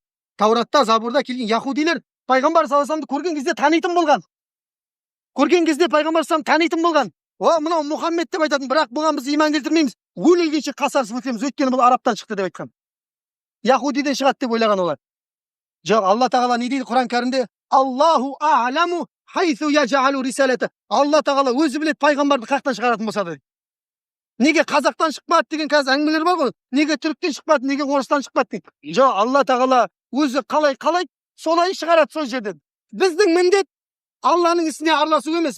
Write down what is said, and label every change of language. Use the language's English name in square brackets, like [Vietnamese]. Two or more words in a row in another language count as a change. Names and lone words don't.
[Kazakh] Тауратта, Забурда келген яхудилер пайғамбар [Arabic] صلى الله عليه وسلم [Kazakh] көрген кезде танитын болған. Көрген кезде пайғамбар [Arabic] صلى الله عليه [Kazakh] танитын болған. О, мынау Мұхаммед деп айтатын, бірақ бұған біз иман келтірмейміз. Өлгенше қасарысып өтеміз, өйткені бұл араптан шықты деп айтқан. Яхудиден шығады деп ойлаған олар. Жоқ, Алла тағала не дейді Құран кәрімде? [Arabic] الله أعلم حيث يجعل الرسالة. [Kazakh] Алла тағала өзі біледі пайғамбарды қаяқтан шығаратын болса да. Неге қазақтан шықпады деген қазір әңгімелер бар ғой. Неге түріктен шықпады, неге орыстан шықпады дейді. Жоқ, Алла тағала өзі қалай солай шығарады сол жерден. Біздің міндет Алланың ісіне араласу емес.